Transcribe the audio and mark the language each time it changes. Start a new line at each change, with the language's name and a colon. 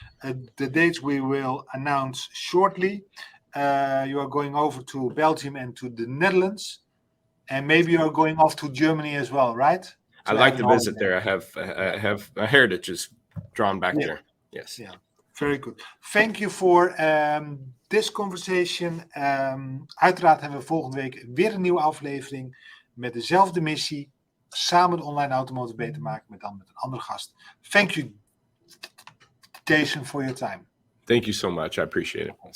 English: The dates we will announce shortly. You are going over to Belgium and to the Netherlands, and maybe you are going off to Germany as well, right? I'd like to visit there. I have a heritage is drawn back there. Yes. Yeah. Very good. Thank you for this conversation.
Dutch: Uiteraard hebben we volgende week weer een nieuwe aflevering met dezelfde missie. Samen de online automotive beter maken, met een andere gast.
English: Thank you, Jasen, for your time. Thank you so much. I appreciate it.